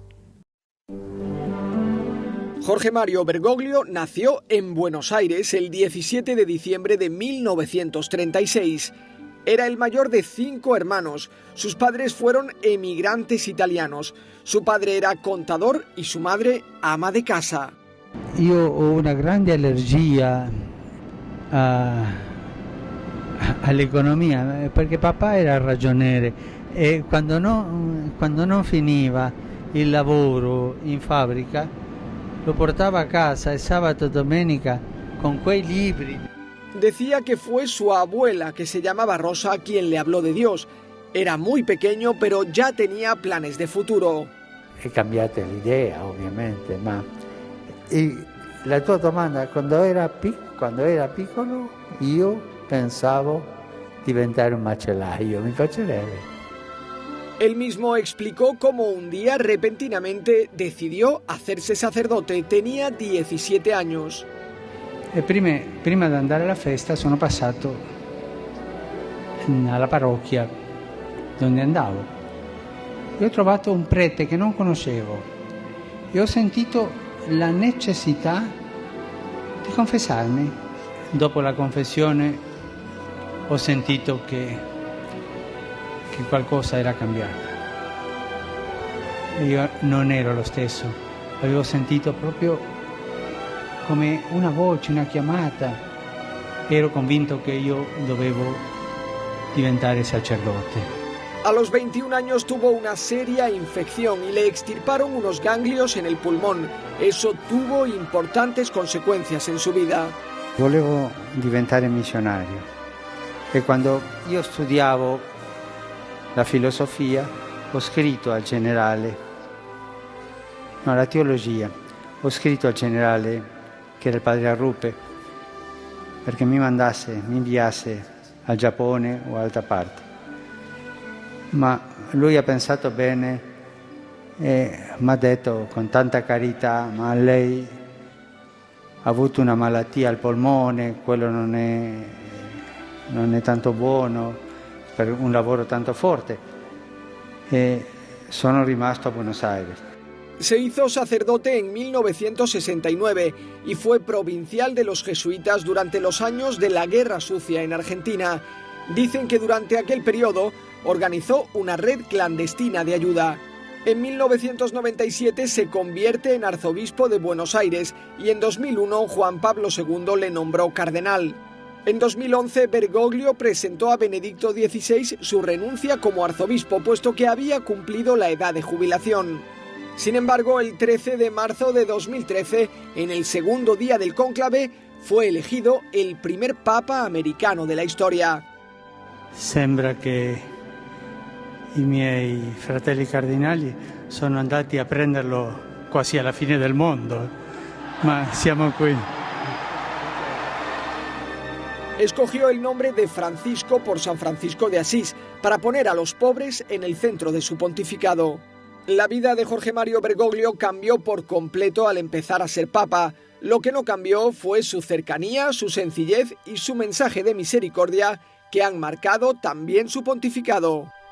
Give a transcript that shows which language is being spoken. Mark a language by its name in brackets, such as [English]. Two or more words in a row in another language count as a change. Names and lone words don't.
[Spanish] Jorge Mario Bergoglio nació en Buenos Aires el 17 de diciembre de 1936. Era el mayor de 5 hermanos. Sus padres fueron emigrantes italianos. Su padre era contador y su madre ama de casa. [Italian] Io ho una grande allergia all'economia perché papà era ragioniere e quando non finiva il lavoro in fabbrica lo portaba a casa [Spanish] el sábado, [Italian] domenica, con quei libri. [Spanish] Decía que fue su abuela, que se llamaba Rosa, quien le habló de Dios. Era muy pequeño, pero ya tenía planes de futuro. [Italian] È cambiata l'idea, ovviamente, ma la tua domanda, quando era piccolo, io pensavo diventare un macellaio, mi piacerebbe. [Spanish] Él mismo explicó cómo un día repentinamente decidió hacerse sacerdote. Tenía 17 años. [Italian] E prima di andare alla festa sono passato alla parrocchia dove andavo e ho trovato un prete che non conoscevo e ho sentito la necessità di confessarmi. Dopo la confessione ho sentito che qualcosa era cambiato. Io non ero lo stesso, avevo sentito proprio come una voce, una chiamata. Ero convinto che io dovevo diventare sacerdote. [Spanish] A los 21 años tuvo una seria infección y le extirparon unos ganglios en el pulmón. Eso tuvo importantes consecuencias en su vida. [Italian] Volevo diventare missionario e quando io studiavo la filosofia ho scritto al generale, la teologia, ho scritto al generale che era il padre Arrupe perché mi inviasse al Giappone o altra parte. Ma lui ha pensato bene e mi ha detto con tanta carità: ma lei ha avuto una malattia al polmone, quello non è tanto buono per un lavoro tanto forte. E sono rimasto a Buenos Aires. [Spanish] Se hizo sacerdote en 1969 y fue provincial de los jesuitas durante los años de la Guerra Sucia en Argentina. Dicen que durante aquel periodo organizó una red clandestina de ayuda. En 1997 se convierte en arzobispo de Buenos Aires y en 2001 Juan Pablo II le nombró cardenal. En 2011 Bergoglio presentó a Benedicto XVI su renuncia como arzobispo, puesto que había cumplido la edad de jubilación. Sin embargo, el 13 de marzo de 2013, en el segundo día del cónclave, fue elegido el primer papa americano de la historia. [Italian] Sembra che i miei fratelli cardinali sono andati a prenderlo quasi alla fine del mondo, ma siamo qui. [Spanish] Escogió el nombre de Francisco por San Francisco de Asís, para poner a los pobres en el centro de su pontificado. La vida de Jorge Mario Bergoglio cambió por completo al empezar a ser papa. Lo que no cambió fue su cercanía, su sencillez y su mensaje de misericordia, que han marcado también su pontificado.